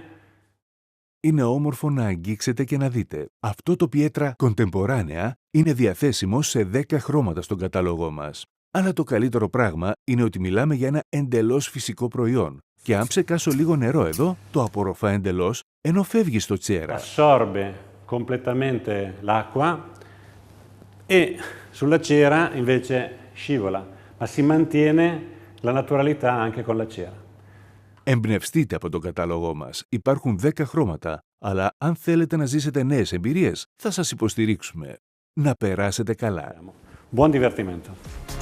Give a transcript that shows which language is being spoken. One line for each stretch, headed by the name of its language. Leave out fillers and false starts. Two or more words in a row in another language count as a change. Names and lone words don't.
Greek: Είναι όμορφο να αγγίξετε και να δείτε. Αυτό το πιέτρα κοντεμποράνεα είναι διαθέσιμο σε 10 χρώματα στον κατάλογό μας. Αλλά το καλύτερο πράγμα είναι ότι μιλάμε για ένα εντελώς φυσικό προϊόν. Και αν ψεκάσω λίγο νερό εδώ, το απορροφά εντελώς, ενώ φεύγει στο τσέρα.
Italian: Assorbe completamente l'acqua e sulla cera invece scivola, ma si mantiene la naturalità anche con la cera.
Greek: Εμπνευστείτε από τον κατάλογό μας. Υπάρχουν 10 χρώματα, αλλά αν θέλετε να ζήσετε νέες εμπειρίες, θα σας υποστηρίξουμε. Να περάσετε καλά.
Italian: Buon divertimento.